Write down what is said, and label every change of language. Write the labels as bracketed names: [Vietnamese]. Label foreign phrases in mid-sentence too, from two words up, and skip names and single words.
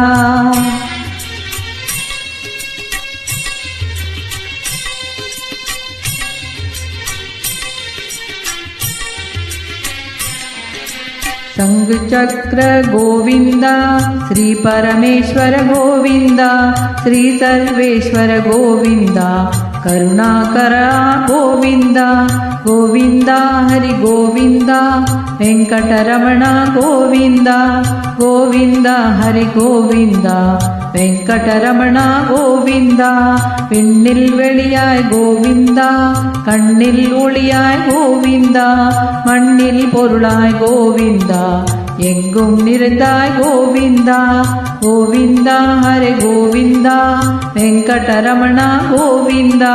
[Sanskrit] ಸಂಘಚಕ್ರ ಗೋವಿಂದ, ಶ್ರೀ ಪರಮೇಶ್ವರ ಗೋವಿಂದ, ಶ್ರೀ ಸರ್ವೇಶ್ವರ ಗೋವಿಂದ, ಕರುಣಾಕರ ಗೋವಿಂದ ಗೋವಿಂದ. ಹರಿ ಗೋವಿಂದ, ವೆಂಕಟರಮಣ ಗೋವಿಂದ ಗೋವಿಂದ. ಹರಿ ಗೋವಿಂದ, ವೆಂಕಟರಮಣ ಗೋவிந்த. [Tamil] பெண்ணில் வெளியாய் கோவிந்தா, கண்ணில் ஒளியாய் கோவிந்தா, மண்ணில் பொருளாய் கோவிந்தா, எங்கும் நிறைந்தாய் கோவிந்தா. கோவிந்தா ஹரே கோவிந்தா, வெங்கடரமணா கோவிந்தா.